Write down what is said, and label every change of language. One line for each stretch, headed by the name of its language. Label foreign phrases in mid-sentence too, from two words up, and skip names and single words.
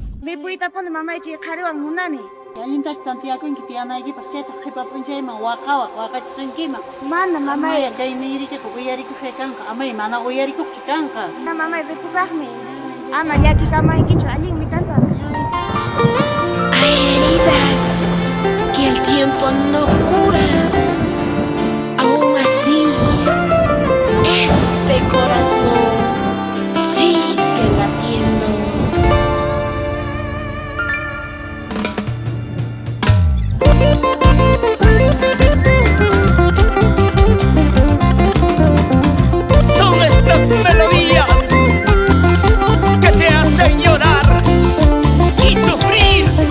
Quechua: Mikuyta pone mamaychik qhariwan munani. Allintash tantiyakunki tiyanaykipak chayta qhipapunchayman waqachisunkiman. Mana mamay. Kay niyrikita uyarikuqay kanqa, amay mana uyarikuqchu kanqa. Na mamay ripusaqmi. Ama llakikamaykichu allinmi kasaq.
Spanish: Hay heridas que el tiempo no cura. Aún así, este corazón sigue latiendo. Son estas melodías que te hacen llorar y sufrir.